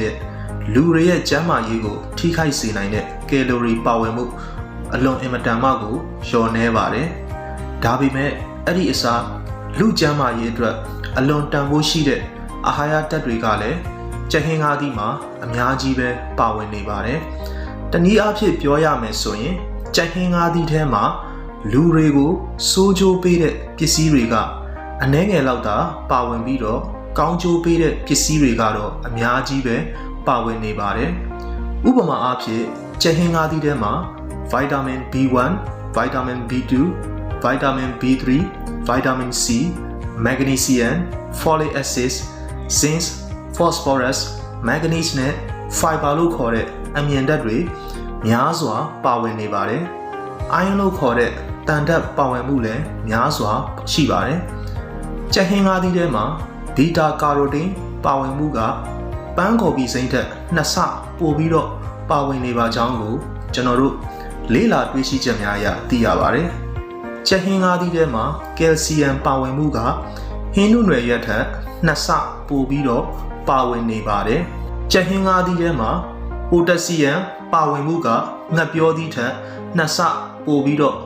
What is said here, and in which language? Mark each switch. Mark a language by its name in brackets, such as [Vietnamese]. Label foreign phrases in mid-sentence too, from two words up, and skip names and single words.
[Burmese] တဲ့လူတွေရဲ့ကျန်းမာရေးကိုထိခိုက်စေနိုင်တဲ့ကယ်လိုရီပါဝင်မှုအလွန်အင်မတန်မှကိုလျော့နည်းပါတယ်။ဒါပေမဲ့အဲ့ဒီအစားလူကျန်းမာရေးအတွက်အလွန်တန်ဖိုးရှိတဲ့အာဟာရဓာတ်တွေကလည်းကြက်ဟင်းငါးသီးမှာအများကြီးပဲပါဝင်နေပါတယ်။တနည်းအားဖြင့်ပြောရမယ်ဆိုရင်ကြက်ဟင်းငါးသီးထဲမှာလူ တွေကိုစိုးကျိုးပေးတဲ့ပစ္စည်းတွေကအနည်းငယ်လောက်သာပါဝင်ပြီးတော့ကောင်းကျိုးပေးတဲ့ပစ္စည်းတွေကတော့အများကြီးပဲပါဝင်နေပါတယ်။ဥပမာ အားဖြင့်ကြက်ဟင်းငါးသီးထဲမှာ [English] vitamin B1, vitamin B2, vitamin B3, vitamin C, magnesium, folic acid, zinc, phosphorus, manganese [Burmese] နဲ့ fiber လို့ခေါ်တဲ့အ မြင်ဓာတ်တွေများစွာပါဝင်နေပါတယ်။ iron လို့ခေါ်တဲ့တန်ဓာတ်ပါဝင်မှုလည်းများစွာရှိပါတယ်။ကြက်ဟင်းငါးသီးထဲမှာ [English] beta carotene [Burmese] ပါဝင်မှုကပန်းကော်ပီစိမ်းထက်2ဆပိုပြီးတော့ပါဝင်နေပါကြောင်းကိုကျွန်တော်တို့လေ့လာတွေ့ရှိချက်များအရသိရပါတယ်။ကြက်ဟင်းငါးသီးထဲမှာကယ်လ်ဆီယမ်ပါဝင်မှုကဟင်းနုနွယ်ရက်ထက်2ဆပို ပြီးတော့ပါဝင်နေပါတယ်။ကြက်ဟင်းငါးသီးထဲမှာပိုတက်ဆီယမ်ပါဝင်မှုကငှက်ပျောသီးထက်2ဆပိုပြီးတော့